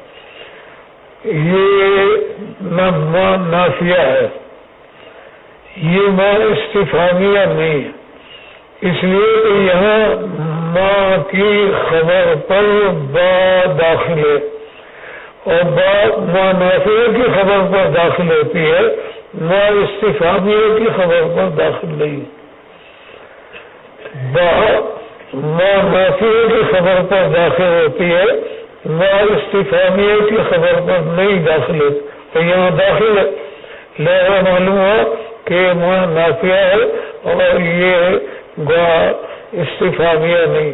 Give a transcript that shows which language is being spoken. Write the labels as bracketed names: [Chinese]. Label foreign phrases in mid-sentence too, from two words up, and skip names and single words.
[Urdu] یہ ما نافیہ ہے، یہ ما استفہامیہ نہیں ہے، اس لیے کہ یہاں ما کی خبر پر با داخل ہے، اور با ما نافیہ کی خبر پر داخل ہوتی ہے ما استفہامیہ کی خبر پر داخل نہیں، با ما نافیہ کی خبر پر داخل ہوتی ہے، ما استفہامیہ کی خبر پر نہیں داخل ہوتی، تو یہاں داخل ہے، لہذا معلوم ہوا کہ ما نافیہ ہے اور یہ گا استفہامیہ نہیں۔